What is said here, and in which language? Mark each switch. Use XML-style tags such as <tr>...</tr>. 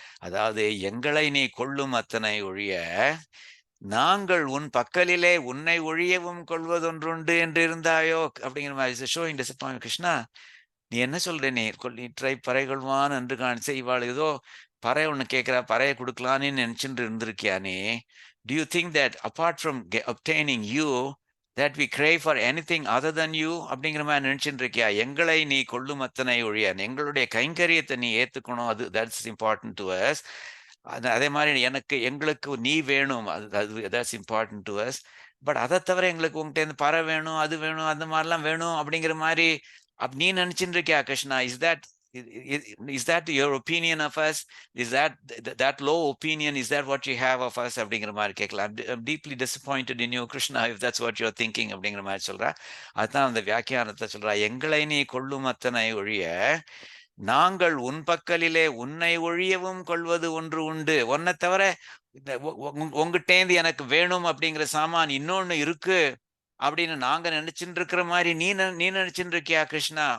<ta>அதாவது எங்களை நீ கொள்ளும் அத்தனை ஒழிய நாங்கள் உன் பக்கலிலே உன்னை ஒழியவும் கொள்வதொன்றுண்டு என்று இருந்தாயோ அப்படிங்கிற மாதிரி</ta> <en>Showing disappoint.</en> <ta>கிருஷ்ணா, நீ என்ன சொல்ற? நீ ட்ரை பறை கொள்வான் என்று காணிச்ச இவாள் ஏதோ பறை ஒண்ணு கேட்கிறா, பறையை கொடுக்கலான்னு நினைச்சுட்டு இருந்திருக்கியா நீ?</ta> <en>Do you think that apart from obtaining you that we crave for anything other than you</en> <ta>அப்படிங்கிற மாதிரி நினைச்சுட்டு இருக்கியா? எங்களை நீ கொள்ளும் அத்தனை ஒழிய எங்களுடைய கைங்கரியத்தை நீ ஏத்துக்கணும், அது</ta> <en>that's important to us.</en> <ta>அதே மாதிரி எங்களுக்கு நீ வேணும்,</ta> <en>that's important to us.</en> <ta>But அதை தவிர எங்களுக்கு உங்ககிட்ட இருந்து பறை வேணும், அது வேணும், அந்த மாதிரிலாம் வேணும் அப்படிங்கிற மாதிரி நீ நினைச்சுட்டு இருக்கியா Krishna?</ta> <en>Is that your opinion of us? Is that low opinion? Is that what you have of us?</en> <ta>அப்படிங்கிற மாதிரி கேட்கலாம்.</ta> <en>I'm deeply disappointed in you, Krishna, if that's what you're thinking</en> <ta>அப்படிங்கிற மாதிரி சொல்றா. அதுதான் அந்த வியாக்கியானத்தை சொல்றா. எங்களை நீ கொள்ளும் அத்தனை ஒழிய நாங்கள் உன் பக்கலிலே உன்னை ஒழியவும் கொள்வது ஒன்று உண்டு. உன்னை தவிர உங்ககிட்டேந்து எனக்கு வேணும் அப்படிங்கிற சாமான் இன்னொன்னு இருக்கு அப்படின்னு நாங்க நினைச்சுட்டு இருக்கிற மாதிரி நீ நினைச்சுட்டு இருக்கியா கிருஷ்ணா?</ta>